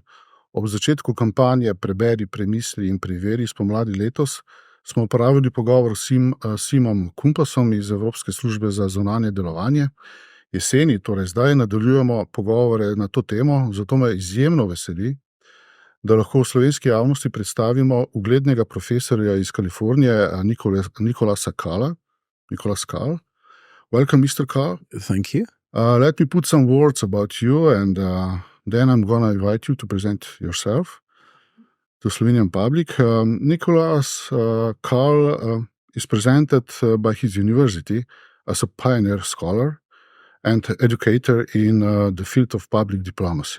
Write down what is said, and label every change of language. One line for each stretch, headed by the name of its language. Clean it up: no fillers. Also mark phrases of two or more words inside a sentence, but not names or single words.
Slovenian: Ob začetku kampanje Preberi, premisli in preveri spomladi letos smo opravili pogovor s Simom Kumpasom iz Evropske službe za zunanje delovanje. Jeseni, torej zdaj, nadaljujemo pogovore na to temo, zato me izjemno veseli, da lahko v slovenski javnosti predstavimo uglednega profesorja iz Kalifornije, Nicholasa Culla.
English: Nicholas Cull. Welcome, Mr. Cull. Thank you. Let me put some words about you, and then I'm going to invite you to present yourself to Slovenian public. Nicholas Cull is presented by his university as a pioneer scholar and educator in the field of public diplomacy.